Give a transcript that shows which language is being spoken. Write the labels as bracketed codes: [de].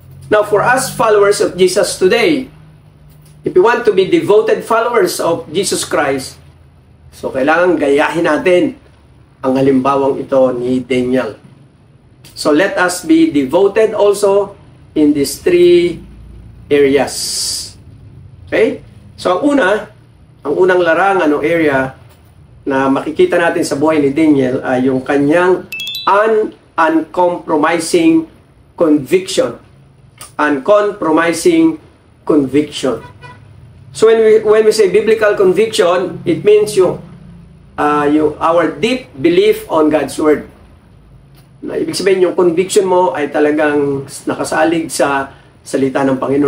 [en] Now, for us followers of Jesus today, if we want to be devoted followers of Jesus Christ, [tl] so kailangan gayahin natin ang halimbawang ito ni Daniel. [en] So let us be devoted also in these 3 areas. Okay? [tl] So ang unang larangan o area na makikita natin sa buhay ni Daniel ay yung kanyang uncompromising conviction. [en] Uncompromising conviction. So when we say biblical conviction, it means yung our deep belief on God's Word. [tl] Na ibig sabihin, yung conviction mo ay talagang nakasalig sa salita ng Panginoon.